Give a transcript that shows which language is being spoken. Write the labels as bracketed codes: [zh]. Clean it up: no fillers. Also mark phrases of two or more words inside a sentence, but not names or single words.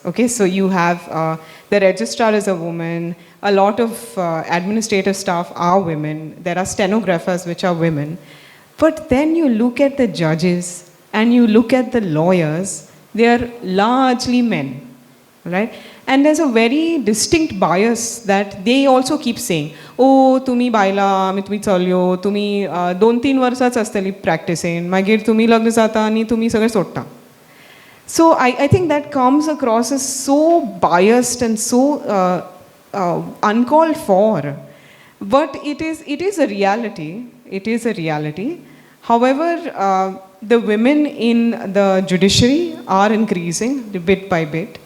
[en] Okay, so you have the registrar is a woman, a lot of administrative staff are women, there are stenographers which are women. But then you look at the judges and you look at the lawyers, they are largely men, right? And there's a very distinct bias that they also keep saying, [kok] oh, tumi baila, ami tumi chalyo, tumi 2-3 वर्षाच आसतली practicing, मागीर तुमी लग्न जाता आनी तुमी सगळें सोडटा. [en] So I think that comes across as so biased and so uncalled for. But it is a reality. It is a reality. However, the women in the judiciary are increasing bit by bit.